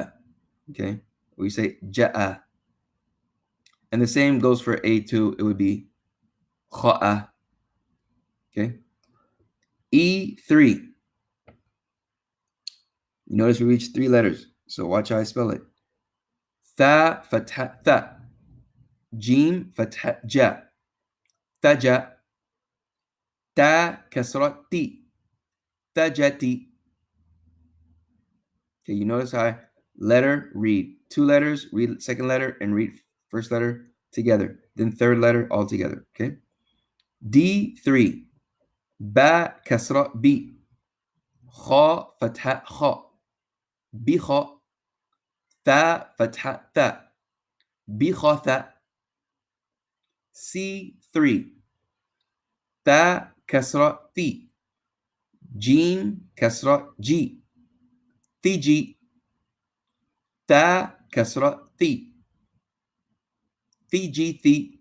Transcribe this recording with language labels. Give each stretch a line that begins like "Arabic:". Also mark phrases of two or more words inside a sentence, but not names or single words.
English: Okay, we say ja'a. And the same goes for A2, it would be kha'a. Okay. E3. You notice we reached 3 letters. So watch how I spell it. Tha fatha tha. Jim fatha ja. Taja. Ta kasra ti. Tajati. Okay, you notice how I letter, read 2 letters, read second letter, and read First letter together, then third letter all together. Okay. D3. Ba kasra B. Kha fatha kha. Bikha. Tha fatha tha. Bikhatha. C3. Ta kasra Ti. Jim kasra G. Fiji. Ta kasra Thi. Fiji Thi.